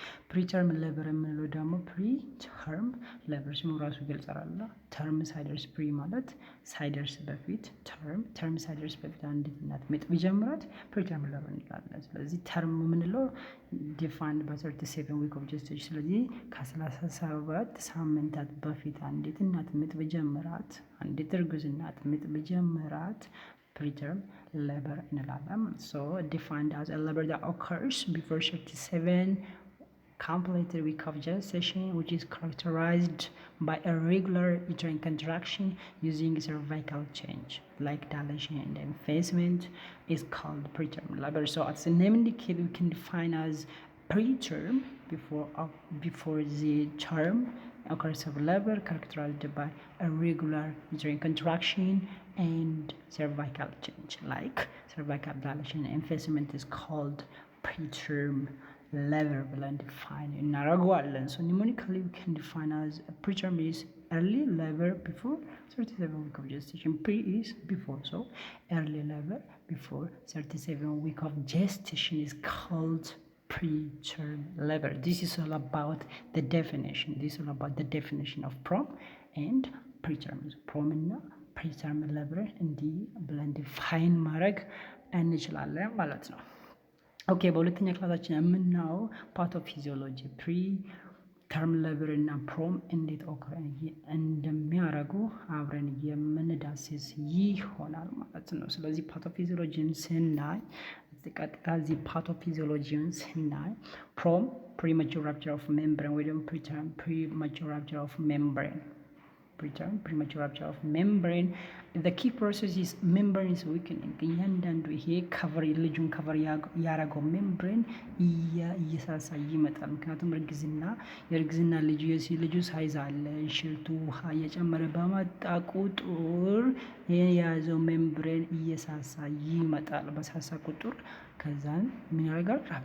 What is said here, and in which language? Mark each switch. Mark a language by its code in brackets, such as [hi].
[am] ፕሪተርም ላበር የምንለው ደግሞ ፕሪተርም ላበር ስሙ ራሱ ይገልጻል። ተርም ሳይደርስ ፕሪ ማለት ሳይደርስ በፊት፣ ተርም ሳይደርስ በፊት አንዲት እናት ምጥ ቢጀምራት ፕሪተርም ላበር እንላለን። ስለዚህ ተርም የምንለው ዲፋይንድ በ37 week of gestation። ስለዚህ ከ37 ሳምንታት በፊት አንዲት እናት ምጥ ቢጀምራት፣ አንዲት እርጉዝ እናት ምጥ ቢጀምራት preterm labor እንላለን። [en] So defined as a labor that occurs before 37 completed week of gestation, which is characterized by a regular uterine contraction using cervical change like dilation and effacement, is called preterm labor. So as the name indicates, we can define as preterm before the term occurs of labor, characterized by a regular uterine contraction and cervical change like cervical dilation and effacement is called preterm labor [am] ብለን ዲፋይን እናደርገዋለን። [en] So numerically we can define as preterm is early labor before 37 week of gestation. Pre is before, so early labor before 37 week of gestation is called preterm labor. This is all about the definition. This is all about the definition of prom and preterm. [am] Prom እና preterm labor እንዲህ ብለን ዲፋይን ማድረግ እንችላለን ማለት ነው። ኦኬ በሁለተኛ ክላሳችን የምናየው ፓቶፊዚዮሎጂ ፕሪ ተርም ሌበር እና ፕሮም እንዴት ኦከር እንደሚያደርጉ አብረን የምንዳስስ ይሆናል ማለት ነው። ስለዚህ ፓቶፊዚዮሎጂን ስናይ ቀጥታ እዚህ ፓቶፊዚዮሎጂን ስናይ ፕሮም ፕሪማቹር ራፕቸር ኦፍ ሜምብሬን ወይ ደግሞ ፕሪተርም ፕሪማቹር ራፕቸር ኦፍ ሜምብሬን preterm premature rupture of membrane. [en] The key process is membrane is weakening. [am] እያንዳንዱ ይሄ ከቨር ልጁን ከቨር ያረገው ሜምብሬን እየሳሳ ይመጣል። ምክንያቱም የእርግዝና ልጁ ሳይዝ አለ እንሽልቱ ውሃ እየጨመረ በመጣ ቁጥር የያዘው ሜምብሬን እየሳሳ ይመጣል። በሳሳ ቁጥር ከዛን ምን ያደርጋል?